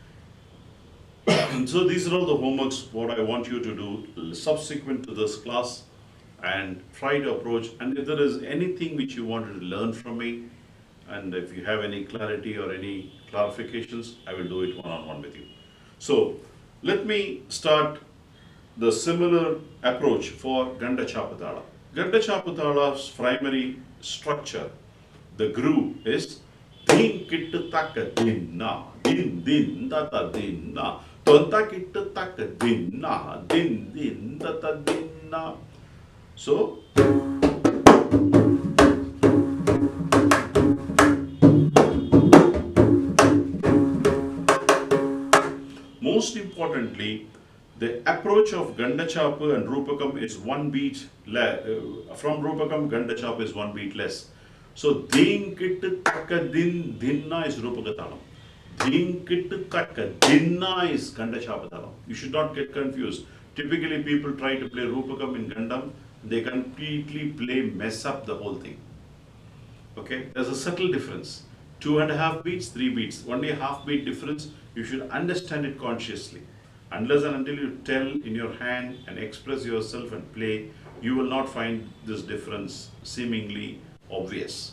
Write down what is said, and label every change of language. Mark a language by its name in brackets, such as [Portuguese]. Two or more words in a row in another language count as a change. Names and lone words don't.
[English] So these are all the homeworks what I want you to do subsequent to this class, and try to approach, and if there is anything which you wanted to learn from me, and if you have any clarity or any clarifications, I will do it one-on-one with you. So let me start the similar approach for Ganda Chapu Thala. Ganda Chapu Thala's primary structure, the groove is din kittu taka dinna, din din data dinna, tonta kittu taka dinna, din din data dinna. So most importantly, the approach of Ganda Chapu and Rupakam is one beat from Rupakam, Ganda Chapu is one beat less. So din kit taka din dinna is Rupaka Thalam. Din kit taka dinna is Ganda Chapu Thalam. You should not get confused. Typically people try to play Rupakam in Gandam, they completely mess up the whole thing. Okay, there's a subtle difference. 2.5 beats, 3 beats, only a half beat difference. You should understand it consciously. Unless and until you tell in your hand and express yourself and play, you will not find this difference seemingly obvious.